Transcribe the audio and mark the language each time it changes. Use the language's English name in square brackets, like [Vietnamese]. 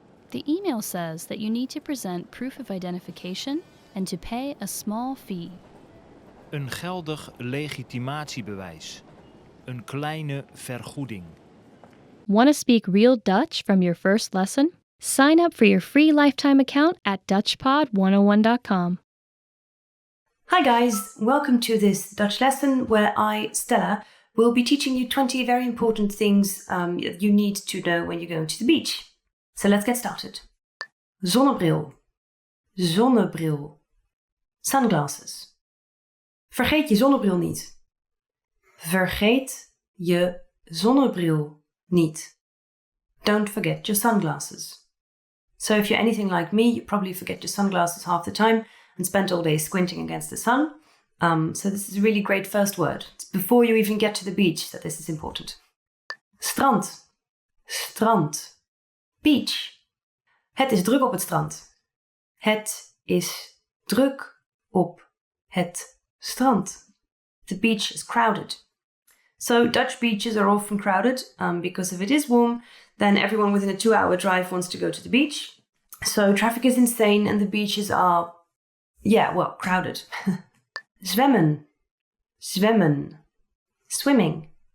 [English] The email says that you need to present proof of identification and to pay a small fee. [Dutch] Een geldig legitimatiebewijs. Een kleine vergoeding. [English] Want to speak real Dutch from your first lesson? Sign up for your free lifetime account at DutchPod101.com. Hi guys, welcome to this Dutch lesson where I, Stella, will be teaching you 20 very important things you need to know when you're going to the beach. So let's get started. Zonnebril, zonnebril, sunglasses. [Dutch] Vergeet je zonnebril niet. Vergeet je zonnebril niet. [English] Don't forget your sunglasses. So if you're anything like me, you probably forget your sunglasses half the time and spend all day squinting against the sun. So this is a really great first word. It's before you even get to the beach that this is important. [Dutch] Strand, strand, [English] beach. [Dutch] Het is druk op het strand. Het is druk op het strand. [English] The beach is crowded. So Dutch beaches are often crowded because if it is warm, then everyone within a 2-hour drive wants to go to the beach. So traffic is insane and the beaches are, crowded. [Dutch] Zwemmen, zwemmen, [English] swimming.